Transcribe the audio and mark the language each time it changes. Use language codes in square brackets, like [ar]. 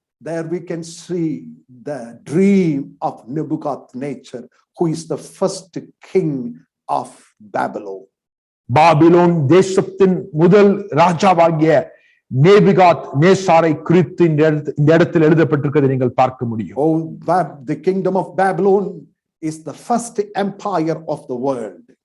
[en] There we can see the dream of Nebuchadnezzar, who is the first king of Babylon. [ta] Babylon தேசத்தின் முதல் ராஜாவாகிய நேபுகாத்நேசாரை குறித்து இந்த இடத்தில் எழுதப்பட்டிருக்கிறதை நீங்கள் பார்க்க முடியும். [en] Oh, the kingdom of Babylon is the first empire of the world.